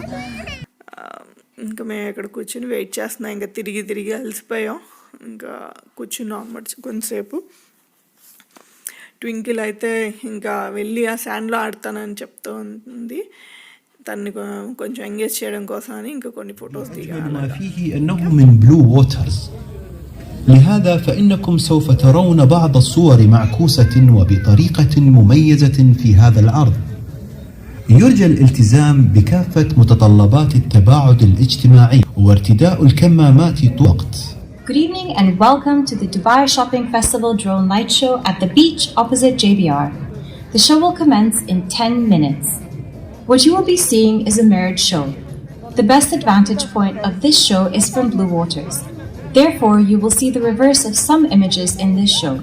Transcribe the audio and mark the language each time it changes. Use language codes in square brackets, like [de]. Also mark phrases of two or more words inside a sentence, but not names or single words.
[te] ఇంకా మేము ఇక్కడ కూర్చొని వెయిట్ చేస్తున్నాం. ఇంకా తిరిగి తిరిగి అలసిపోయాం, ఇంకా కూర్చున్నాం అన్నమాట కొంతసేపు. ట్వింకిల్ అయితే ఇంకా వెళ్ళి ఆ శాండ్లో ఆడతానని చెప్తూ ఉంది. తన్ని కొంచెం ఎంగేజ్ చేయడం కోసం అని ఇంకా కొన్ని ఫొటోస్ [ar] لهذا فإنكم سوف ترون بعض الصور معكوسة وبطريقة مميزة في هذا العرض. يرجى الالتزام بكافة متطلبات التباعد الاجتماعي وارتداء الكمامات طول الوقت. [en] Good evening and welcome to the Dubai Shopping Festival Drone Light Show at the beach opposite JBR. The show will commence in 10 minutes. What you will be seeing is a mirrored show. The best advantage point of this show is from Blue Waters. Therefore, you will see the reverse of some images in this show.